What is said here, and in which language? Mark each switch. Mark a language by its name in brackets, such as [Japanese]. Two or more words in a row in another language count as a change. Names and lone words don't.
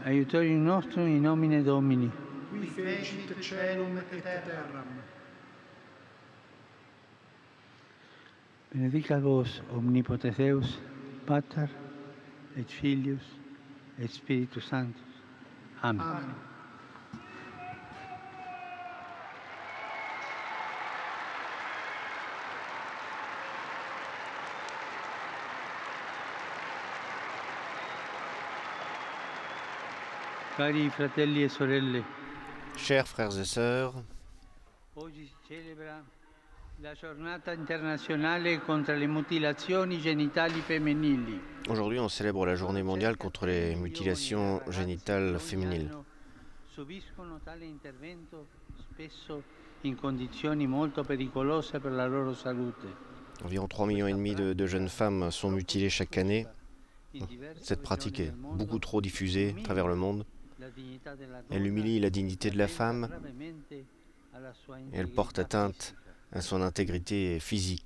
[Latin] Aiutorium nostrum in nomine Domini. Qui fecit caelum et terram. Benedicat vos omnipotens Deus, Pater et Filius et Spiritus Sanctus. Amen. Amen. [Italian] Cari fratelli e sorelle, [French] Chers frères et sœurs, [Italian] oggi si celebra la giornata internazionale contro le mutilazioni genitali femminili. [French] aujourd'hui on célèbre la journée mondiale contre les mutilations génitales féminines. [Italian] Subiscono tale intervento spesso in condizioni molto pericolose per la loro salute. [French] Environ 3,5 millions de jeunes femmes sont mutilées chaque année. Cette pratique est beaucoup trop diffusée à travers le monde. Elle humilie la dignité de la femme et elle porte atteinte à son intégrité physique.